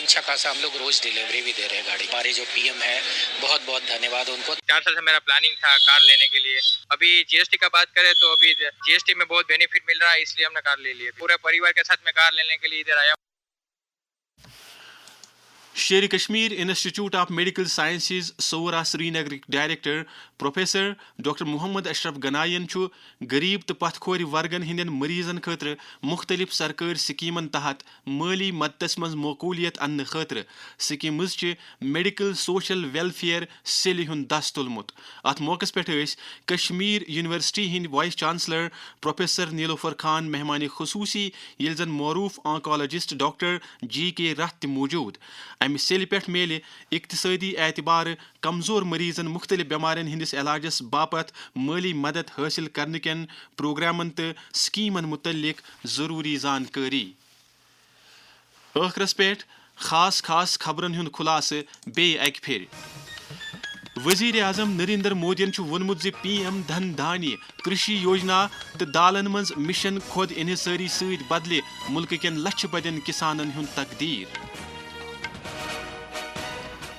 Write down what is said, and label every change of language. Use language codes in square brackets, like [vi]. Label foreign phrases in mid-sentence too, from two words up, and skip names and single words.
[ur] اچھا خاصا ہم لوگ روز ڈیلیوری بھی دے رہے ہیں گاڑی. ہمارے جو PM ہے بہت بہت دھنیہ واد ان کو. 4 سال سے میرا پلاننگ تھا کار لینے کے لیے. ابھی GST کا بات کریں تو ابھی GST میں بہت بینیفٹ مل رہا ہے، اس لیے ہم نے کار لے لی. پورے پریوار کے ساتھ میں کار لینے کے لیے ادھر آیا. [ks] شیر کشمیر انسٹیٹیوٹ آف میڈیکل سائنسز سورا سری نگر ڈائریکٹر پروفیسر ڈاکٹر محمد اشرف گنائین غریب تو پتھ کھور ورگن ہندین مریضن خاطر مختلف سرکاری سکیمن تحت مالی مدتس مز معقولیت ان خاطر سکیمز میڈیکل سوشل ویلفیئر سیل ہند دست تلمت. ات موقع پہ کشمیر یونیورسٹی ہند وائس چانسلر پروفیسر نیلوفر خان مہمان خصوصی یل زن معروف آنکالوجسٹ ڈاکٹر GK رتھ موجود. امہ سیل پہ میلے اقتصادی اعتبار کمزور مریضن مختلف بیمارین ہندس علاجس باپت مالی مدد حاصل کرنے کن پروگرامن تو سکیمن متعلق ضروری زانکاری. ٲخرس پہ خاص خبرن ہند خلاصہ بیٚیہِ اکہ پھر. وزیر اعظم نریندر مودین وونمت PM دھن دھانیہ کرشی یوجنا تو دالن مز مشن خود انحصاری ست بدلے ملک کین لچھ بدین کسانن ہند تقدیر.